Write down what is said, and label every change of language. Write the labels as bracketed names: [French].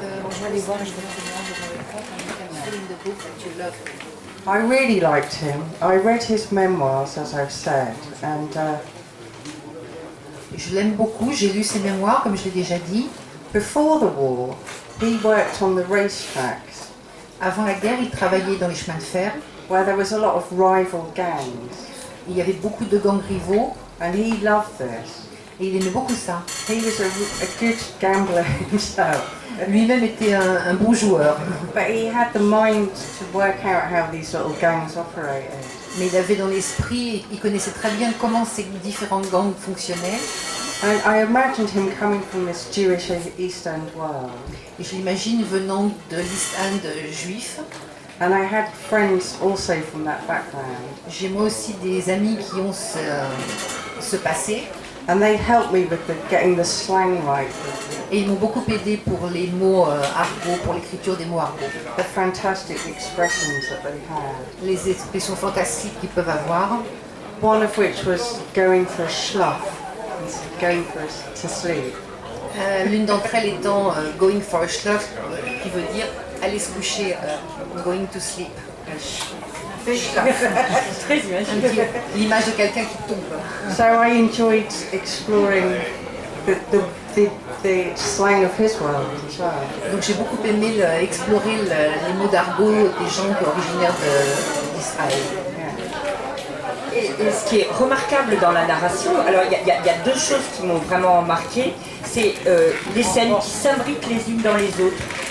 [French] Je vais aller voir, je vais regarder [English] the book that you love. I really liked him. I read his memoirs, as I've said, and [French] Je l'aime beaucoup, j'ai lu ses mémoires, comme je l'ai déjà dit. [English] before the war, he worked on the racetracks, [French] Avant la guerre, il travaillait dans les chemins de fer. [English] where there was a lot of rival gangs, [French] Il y avait beaucoup de gangs rivaux [English] and he loved this. [French] et il aimait beaucoup ça. [English] He was a good gambler himself, [French] Lui-même était un bon joueur, [English] but he had the mind to work out how these little gangs operated. [French] mais il avait dans l'esprit, il connaissait très bien comment ces différents gangs fonctionnaient. [English] And I imagined him coming from this Jewish East End world. [French] Et je l'imagine venant de l'East End juif. [English] And I had friends also from that background. [French] J'ai moi aussi des amis qui ont ce passé. [English] And they helped me with getting the slang right, [French] Et ils m'ont beaucoup aidé pour les mots argot, pour l'écriture des mots argot. [English] the fantastic expressions that they had. [French] Les expressions fantastiques qu'ils peuvent avoir. [English] One of which was going for a schluff, going to sleep. [French] L'une d'entre elles étant [English] going for a schluff, [French] qui veut dire aller se coucher, [English] going to sleep. [French] Très imaginaire. L'image de quelqu'un qui tombe. [English] So I enjoyed exploring the slang of his world as well. [French] Donc j'ai beaucoup aimé explorer les mots d'argot des gens originaires d'Israël. Et ce qui est remarquable dans la narration, alors il y a deux choses qui m'ont vraiment marqué, c'est les scènes qui s'imbriquent les unes dans les autres.